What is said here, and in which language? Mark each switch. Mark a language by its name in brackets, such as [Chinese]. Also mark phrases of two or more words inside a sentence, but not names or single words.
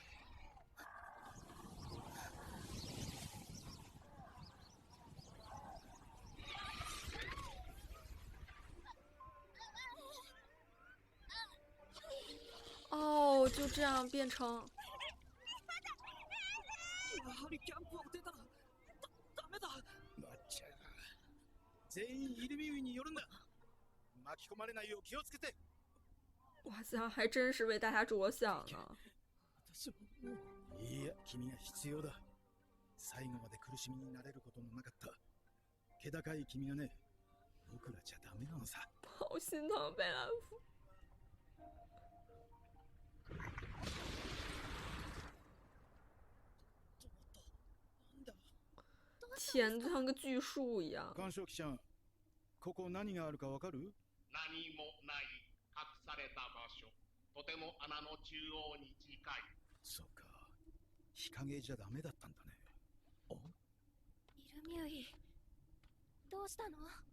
[Chinese] 哦，就这样变成。 [Japanese] やはりキャンプを出たらダメだ。まっちゃ全員イルミウイに寄るんだ。巻き込まれないよう気をつけて。 [Chinese] 哇塞，还真是为大家着想呢。 [Japanese] 私はもう。いや、君が必要だ。最後まで苦しみになれることのなかった気高い君がね、僕らじゃダメなのさ。 [Chinese] 好心疼贝拉夫。 天，就像个巨树一样。 [Japanese] 干渉機ちゃん、ここ何があるかわかる？何もない隠された場所。とても穴の中央に近い。そうか。日陰じゃダメだったんだね。あ、イルミュイ、どうしたの？